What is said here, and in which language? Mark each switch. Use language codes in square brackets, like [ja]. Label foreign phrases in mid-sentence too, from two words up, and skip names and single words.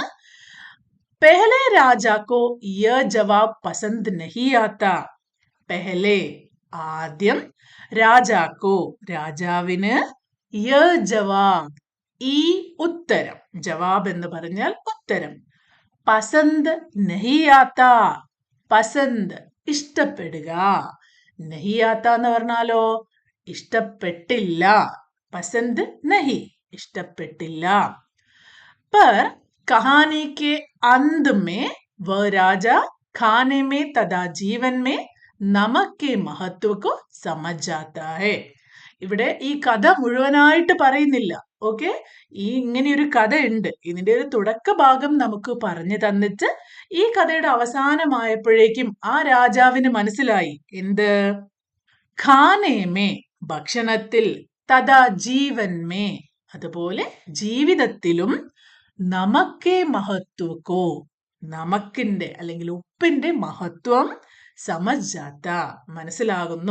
[hi] पहले राजा को ये जवाब पसंद नहीं आता, [ml] പെഹലെ, ആദ്യം, രാജാക്കോ, രാജാവിന്, [hi] ये जवाब, [ml] ഈ ഉത്തരം, ജവാബ് എന്ന് പറഞ്ഞാൽ ഉത്തരം, [hi] पसंद नहीं आता, [ml] പസന്ദ് ഇഷ്ടപ്പെടുക, നഹിയാത്ത എന്ന് പറഞ്ഞാലോ ഇഷ്ടപ്പെട്ടില്ല, [hi] पसंद नहीं [ml] ഇഷ്ടപ്പെട്ടില്ല. [hi] पर कहानी के अंत में वह राजा खाने में तथा जीवन में नमक के महत्व को समझ जाता है. [ml] ഇവിടെ ഈ കഥ മുഴുവനായിട്ട് പറയുന്നില്ല. ഓക്കെ, ഈ ഇങ്ങനെ ഒരു കഥ ഉണ്ട്, ഇതിന്റെ ഒരു തുടക്ക ഭാഗം നമുക്ക് പറഞ്ഞു തന്നിട്ട് ഈ കഥയുടെ അവസാനമായപ്പോഴേക്കും ആ രാജാവിന് മനസ്സിലായി എന്ത്, ഖാനേമേ, ഭക്ഷണത്തിൽ, [hi] तथा जीवन में, [ml] അതുപോലെ ജീവിതത്തിലും, [hi] नमक के महत्व को, [ml] നമക്കിന്റെ അല്ലെങ്കിൽ ഉപ്പിന്റെ മഹത്വം സമജാത്ത, മനസ്സിലാകുന്നു.